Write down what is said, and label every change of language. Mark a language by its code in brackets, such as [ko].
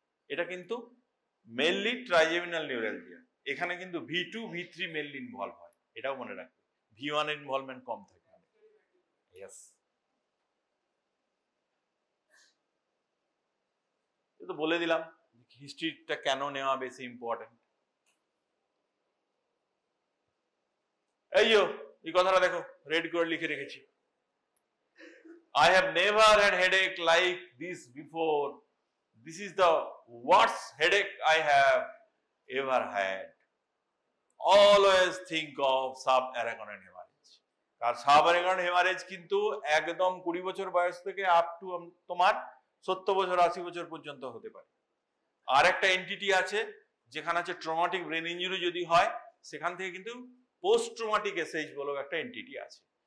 [bn] এটা কিন্তু mainly trigeminal neuralgia. এখানে কিন্তু V2 V3 মেনলি ইনভলভ হয়, এটাও মনে রাখবে, V1 এর ইনভলভমেন্ট কম থাকে। ইয়েস, তো বলে দিলাম হিস্ট্রিটা কেন নেওয়া বেশি ইম্পর্টেন্ট। এই কথাটা দেখো রেড করে লিখে রেখেছি, [en] I have never had headache like this before. This is the worst headache I have ever had. Always think of subarachnoid hemorrhage. [bn] আর subarachnoid hemorrhage কিন্তু একদম 20 বছর বয়স থেকে আপ টু তোমার 70 বছর 80 বছর পর্যন্ত হতে পারে। আর একটা এন্টিটি আছে যেখানে আছে ট্রমাটিক ব্রেন ইনজুরি যদি হয়, সেখান থেকে কিন্তু পোস্ট ট্রমাটিক এসএইচ বলে একটা এন্টিটি আছে।